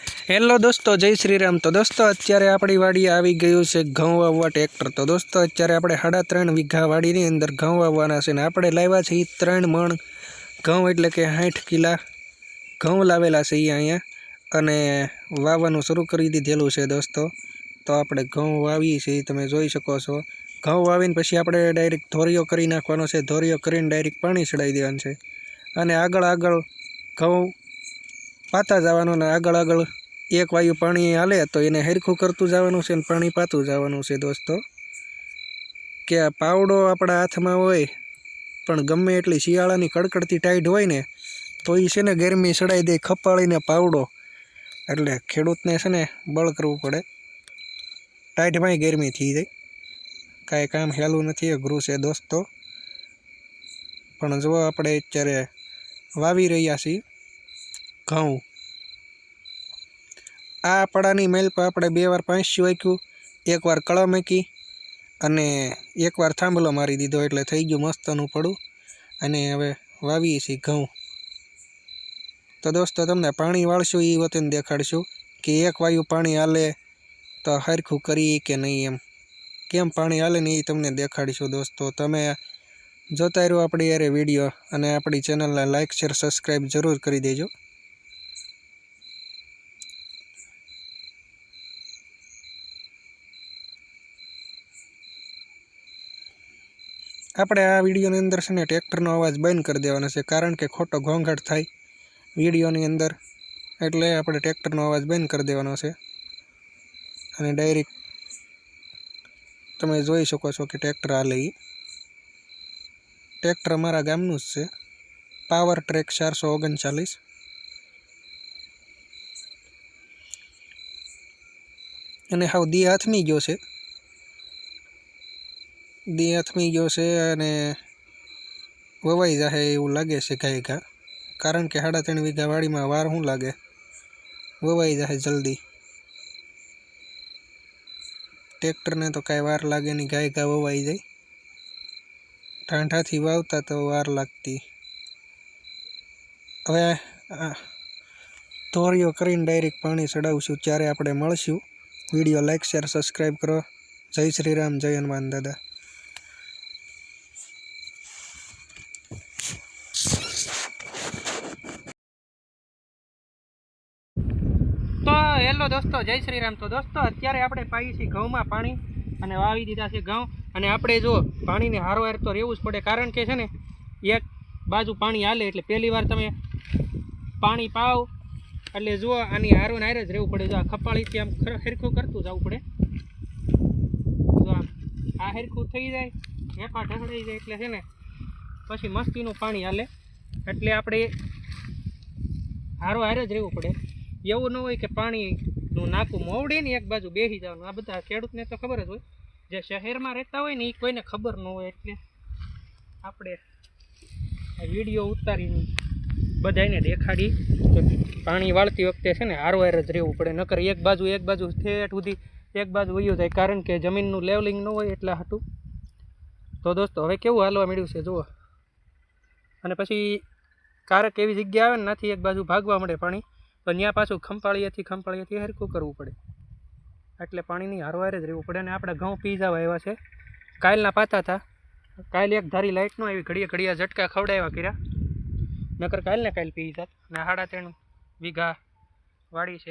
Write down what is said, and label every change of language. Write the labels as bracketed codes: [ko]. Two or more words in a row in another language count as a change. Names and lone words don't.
[gu] હેલો દોસ્તો, જય શ્રી રામ. તો દોસ્તો અત્યારે આપણી વાડી આવી ગયું છે ઘઉં વાવવા ટ્રેક્ટર। તો દોસ્તો અત્યારે આપણે 3.5 વીઘા વાડીની અંદર ઘઉં વાવવાના છે ને આપણે લાવ્યા છે 3 મણ ઘઉં એટલે કે 60 કિલા ઘઉં લાવેલા છે અહીંયા અને वावવાનું શરૂ કરી દીધેલું છે दोस्तों। तो આપણે ઘઉં વાવીએ છીએ, તમે જોઈ શકો છો। ઘઉં વાવીને પછી આપણે ડાયરેક્ટ ધોરિયો કરી નાખવાનો છે। ધોરિયો કરીને ડાયરેક્ટ પાણી ચડાવી દેવાનું છે અને આગળ આગળ ઘઉં પાતા જવાનું ને આગળ આગળ એક વાયુ પાણી હાલે તો એને હરખું કરતું જવાનું છે, પાણી પાતું જવાનું છે દોસ્તો। કે આ પાવડો આપણા હાથમાં હોય પણ ગમે એટલી શિયાળાની કડકડતી ટાઇટ હોય ને તો ઈ છે ને ગરમી ચડાઈ દે ખપાળીને પાવડો, એટલે ખેડૂતને છે ને બળ કરવું પડે। ટાઇટમાંય ગરમી થી જાય, કાંઈ કામ हेલું નથી, अघરું છે દોસ્તો। પણ જો આપણે અત્યારે વાવી રહ્યા છીએ ઘઉં, આ પડાની મેલ પર આપણે 2 વાર પાંચી वाक्યું, 1 વાર કળા મૂકી અને 1 વાર થાંબલો મારી દીધો એટલે થઈ ગયું मस्तનું पड़ું। અને હવે વાવીએ છીએ ઘઉં. તો દોસ્તો તમને પાણી વાળશું ઈ વતેન દેખાડશું કિ 1 વાયુ પાણી હાલે તો હરખું કરી કે નહીં, એમ કેમ પાણી હાલે ને ઈ તમને દેખાડશું દોસ્તો। તમે જોતા રહો આપણી યારે વિડિયો અને આપણી ચેનલને [en] like share subscribe [gu] જરૂર કરી દેજો। આપણે આ વિડીયોની અંદર છે ને ટ્રેક્ટરનો અવાજ બંધ કરી દેવાનો છે, કારણ કે ખોટો ઘોંઘાટ થાય વિડીયોની અંદર, એટલે આપણે ટ્રેક્ટરનો અવાજ બંધ કરી દેવાનો છે। અને ડાયરેક્ટ તમે જોઈ શકો છો કે ટ્રેક્ટર હાલે ઈ ટ્રેક્ટર અમારા ગામનું જ છે, પાવર ટ્રેક 439। અને હાવ દી હાથમી ગયો છે, દી હાથમી ગયો છે અને વવાઈ જાએ એવું લાગે છે ગાય ઘા, કારણ કે 3.5 વીઘા વાડીમાં વાર શું લાગે, વવાઈ જાએ જલ્દી। ટ્રેક્ટર ને તો કાંઈ વાર લાગે નહીં, ગાય ઘા વવાઈ જાએ। ઠાંઠાથી વાવતા તો વાર લાગતી। હવે ધોરિયો કરીને ડાયરેક્ટ પાણી ચડાવશું ત્યારે આપણે મળશું। विडियो [en] like share subscribe [gu] કરો. જય શ્રી રામ, જય હનુમાન દાદા। તો હેલો દોસ્તો, જય શ્રી રામ। તો દોસ્તો અત્યારે આપણે પાઈ છે ઘઉંમાં પાણી અને વાવી દીધા છે ઘઉં। અને આપણે જો પાણીને હારોહાર તો રહેવું જ પડે, કારણ કે છે ને એક બાજૂ પાણી હાલે એટલે પહેલી વાર તમે પાણી પાવ એટલે જો આની હારો ને હારે જ રહેવું પડે। જો આ ખપાળીથી આમ હરખું કરતું જાવું પડે. જો આ હરખું થઈ જાય, હેપા ઢસડાઈ જાય એટલે છે ને પછી મસ્તીનું પાણી હાલે, એટલે આપણે હારો હારે જ રહેવું પડે। એવં ન હોય કિ પાણીનું નાકું મોવડે ને એક બાજૂ બેહી જવાનું। આ બધા ખેડૂતને તો ખબર જ હોય, જે શહેરમાં રહેતા હોય ને ઈ કોઈને ખબર ન હોય, એટલે આપણે આ વિડિયો ઉતારીને બધાને દેખાડી કે પાણી વાળતી વખતે છે ને હારોહાર જ રહેવું પડે, નકર એક બાજૂ ઠેઠ સુધી એક બાજૂ વયો જાય, કારણ કે જમીનનું લેવલિંગ ન હોય એટલા हाटू। તો દોસ્તો હવે કેવું હાલવા મળ્યું છે જુઓ. અને પછી ક્યારેક એવી જગ્યા આવે ને નાથી એક બાજૂ ભાગવા મળે પાણી, પણ ત્યાં પાછું ખંપાળીએથી હરખું કરવું પડે, એટલે પાણીની હારોહાર જ રહેવું પડે। અને આપણે ઘઉં પી જવા આવ્યા છે, કાલના પાતા હતા, કાલ એક ધારી લાઇટ ન આવી, ઘડીએ ઘડીએ ઝટકા ખવડાવ્યા કર્યા, નકર કાલને કાલ પી જાત। ને 3.5 વીઘા વાડી છે।